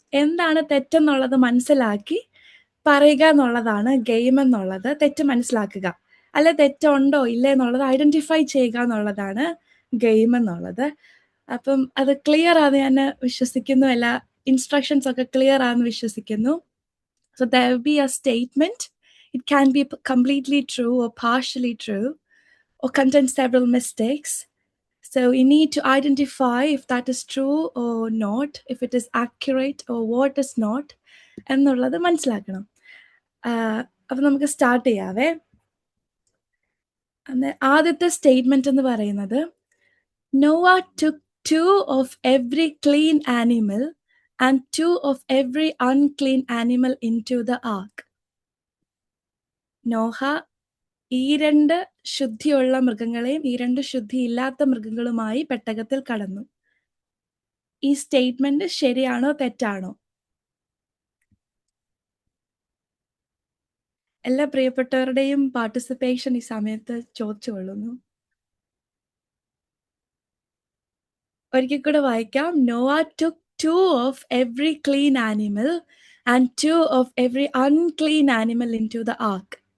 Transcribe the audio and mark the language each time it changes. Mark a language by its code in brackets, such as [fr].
[ml] എന്താണ് തെറ്റെന്നുള്ളത് മനസ്സിലാക്കി പറയുക എന്നുള്ളതാണ് ഗെയിം എന്നുള്ളത്. തെറ്റ് മനസ്സിലാക്കുക, അല്ലെ തെറ്റുണ്ടോ ഇല്ലേ എന്നുള്ളത് ഐഡൻറ്റിഫൈ ചെയ്യുക എന്നുള്ളതാണ് ഗെയിം എന്നുള്ളത്. അപ്പം അത് ക്ലിയർ ആണെന്ന് ഞാൻ വിശ്വസിക്കുന്നു. എല്ലാ ഇൻസ്ട്രക്ഷൻസ് ഒക്കെ ക്ലിയർ ആണെന്ന് വിശ്വസിക്കുന്നു. [en] So there will be a statement. It can be completely true or partially true or contain several mistakes. So you need to identify if that is true or not, if it is accurate or what is not [ml] എന്നുള്ളത് മനസ്സിലാക്കണം. അപ്പം നമുക്ക് start ചെയ്യാവേ. ആദ്യത്തെ statement എന്ന് പറയുന്നത്, [en] Noah took 2 of every clean animal and 2 of every unclean animal into the ark. [ml] Noah ഈ 2 ശുദ്ധിയുള്ള മൃഗങ്ങളെയും ഈ 2 ശുദ്ധിയില്ലാത്ത മൃഗങ്ങളുമായി പെട്ടകത്തിൽ കടന്നു. ഈ സ്റ്റേറ്റ്മെന്റ് ശരിയാണോ തെറ്റാണോ? എല്ലാ പ്രിയപ്പെട്ടവരുടെയും പാർട്ടിസിപ്പേഷൻ ഈ സമയത്ത് ചോദിച്ചു കൊള്ളുന്നു. ഒരിക്കൽ കൂടെ വായിക്കാം. [en] Noah took 2 of every clean animal and 2 of every unclean animal into the ark.